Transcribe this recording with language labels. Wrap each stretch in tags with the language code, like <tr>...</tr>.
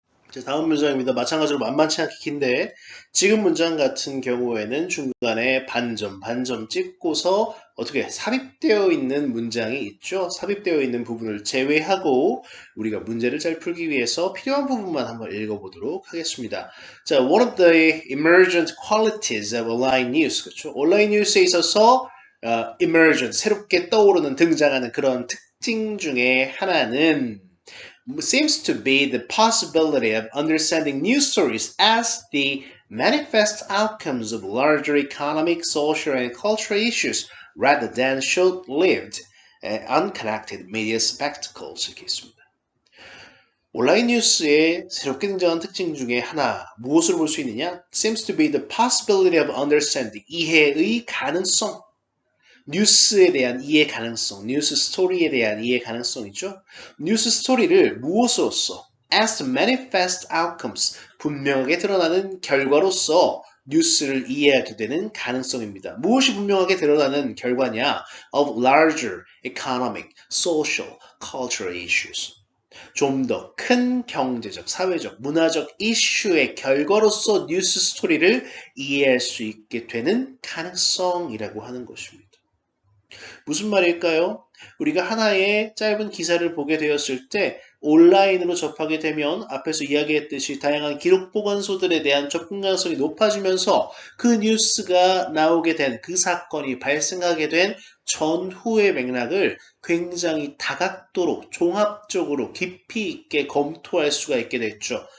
<ko>자, 다음 문장입니다. 마찬가지로 만만치 않게 긴데 지금 문장 같은 경우에는 중간에 반점 찍고서 어떻게 삽입되어 있는 문장이 있죠. 삽입되어 있는 부분을 제외하고 우리가 문제를 잘 풀기 위해서 필요한 부분만 한번 읽어보도록 하겠습니다.</ko> <en>자, one of the emergent qualities of online news,</en> <ko>그렇죠? 온라인 뉴스에 있어서 emergent, 새롭게 떠오르는 등장하는 그런 특징 중에 하나는</ko> <en>seems to be the possibility of understanding news stories as the manifest outcomes of larger economic, social, and cultural issues rather than short-lived, unconnected media spectacles.</en> <ko>이렇게 있습니다. 온라인 뉴스의 새롭게 등장한 특징 중에 하나, 무엇을 볼 수 있느냐?</ko> <en>Seems to be the possibility of understanding,</en> <ko>이해의 가능성. 뉴스에 대한 이해 가능성, 뉴스 스토리에 대한 이해 가능성이죠. 뉴스 스토리를 무엇으로써?</ko> <en>As the manifest outcomes,</en> <ko>분명하게 드러나는 결과로서 뉴스를 이해하게 되는 가능성입니다. 무엇이 분명하게 드러나는 결과냐?</ko> <en>Of larger economic, social, cultural issues.</en> <ko>좀 더 큰 경제적, 사회적, 문화적 이슈의 결과로서 뉴스 스토리를 이해할 수 있게 되는 가능성이라고 하는 것입니다. 무슨 말일까요? 우리가 하나의 짧은 기사를 보게 되었을 때 온라인으로 접하게 되면 앞에서 이야기했듯이 다양한 기록 보관소들에 대한 접근 가능성이 높아지면서 그 뉴스가 나오게 된 그 사건이 발생하게 된 전후의 맥락을 굉장히 다각도로 종합적으로 깊이 있게 검토할 수가 있게 됐죠.</ko>